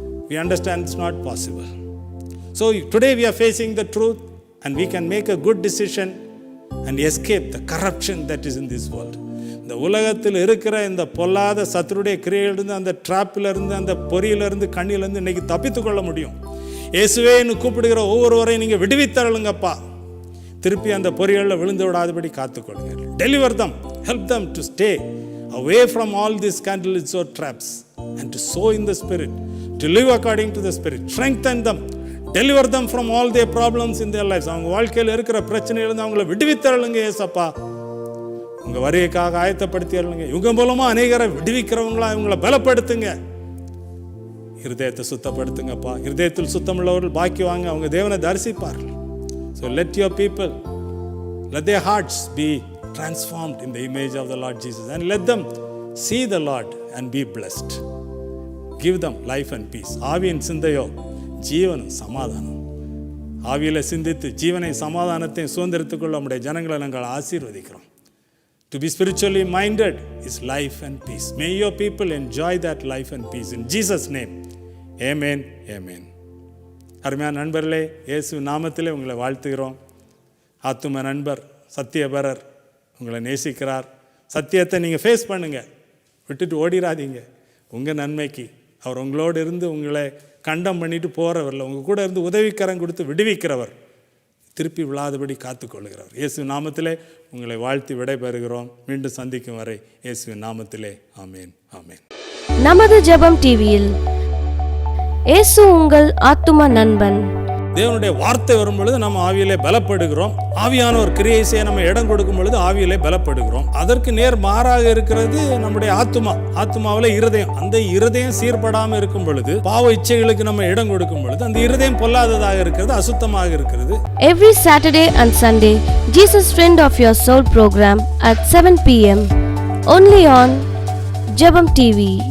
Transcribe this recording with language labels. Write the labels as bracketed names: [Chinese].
[English] We understand it's not possible. So today we are facing the truth and we can make a good decision and escape the corruption that is in this world. [Tamil] இந்த உலகத்தில் இருக்கிற இந்த பொல்லாத சத்துருடைய கிரியையிலிருந்து, அந்த ட்ராப்பிலிருந்து, அந்த பொறியிலிருந்து, கண்ணிலிருந்து இன்றைக்கி தப்பித்து கொள்ள முடியும். இயேசுவே என்று கூப்பிடுகிற ஒவ்வொருவரையும் நீங்கள் விடுவித்தருளுங்கப்பா. திருப்பி அந்த பொறிகளில் விழுந்து விடாதபடி காத்துக்கொள்ளுங்க. [English] Deliver them, help them to stay away from all these scandalous or traps and to sow in the spirit, to live according to the spirit. Strengthen them, deliver them from all their problems in their lives. [Tamil] அவங்க வாழ்க்கையில் இருக்கிற பிரச்சனையிலிருந்து அவங்கள விடுவித்தருளுங்க ஏசப்பா. உங்கள் வரிக்காக ஆயத்தப்படுத்திடுங்க. இவங்க மூலமாக அநேகரை விடுவிக்கிறவங்களா இவங்களை பலப்படுத்துங்க. இருதயத்தை சுத்தப்படுத்துங்கப்பா. இருதயத்தில் சுத்தமுள்ளவர்கள் பாக்கியவாங்க, அவங்க தேவனை தரிசிப்பார்கள். [English] So let your people, let their hearts be transformed in the image of the Lord Jesus, and let them see the Lord and be blessed. Give them life and peace. [Tamil] ஆவியின் சிந்தையோ ஜீவனும் சமாதானம். ஆவியில சிந்தித்து ஜீவனை சமாதானத்தை சுதந்திரத்துக்குள்ள நம்முடைய ஜனங்களை நாங்கள் ஆசீர்வதிக்கிறோம். [English] To be spiritually minded is life and peace. May your people enjoy that life and peace in Jesus' name. Amen. Amen. [Tamil] அருமையான நண்பர்களே, இயேசு நாமத்திலே உங்களை வாழ்த்துகிறோம். ஆத்தும நண்பர் சத்தியபரர் உங்களை நேசிக்கிறார். சத்தியத்தை நீங்கள் ஃபேஸ் பண்ணுங்க, விட்டுட்டு ஓடிடாதீங்க. உங்கள் நன்மைக்கு அவர் உங்களோடு இருந்து உங்களை கண்டம் பண்ணிட்டு போகிறவரில் உங்கள் கூட இருந்து உதவிக்கரம் கொடுத்து விடுவிக்கிறவர், திருப்பி விழாதபடி காத்துக்கொள்கிறவர். இயேசு நாமத்திலே உங்களை வாழ்த்தி விடைபெறுகிறோம். மீண்டும் சந்திக்கும் வரை இயேசுவின் நாமத்திலே ஆமேன். ஆமேன். நமது ஜெபம் டிவியில் இயேசு உங்கள் ஆத்தும நண்பன். தேவனுடைய வார்த்தை வரும் பொழுது நம்ம ஆவியிலே பலப்படுகிறோம். ஆவியானவர் கிரியை செய்ய நம்ம இடம் கொடுக்கும் பொழுது ஆவியிலே பலப்படுகிறோம். அதற்கு நேர் மாறாக இருக்கிறது நம்முடைய ஆத்துமாவில் இருதயம். அந்த இருதயம் சீர்படாமல் இருக்கும் பொழுது, பாவ இச்சைகளுக்கு நம்ம இடம் கொடுக்கும் பொழுது அந்த இருதயம் பொல்லாததாக இருக்கிறது, அசுத்தமாக இருக்கிறது. [English] Every Saturday and Sunday, Jesus Friend of Your Soul program at 7 p.m. only on Jabam TV.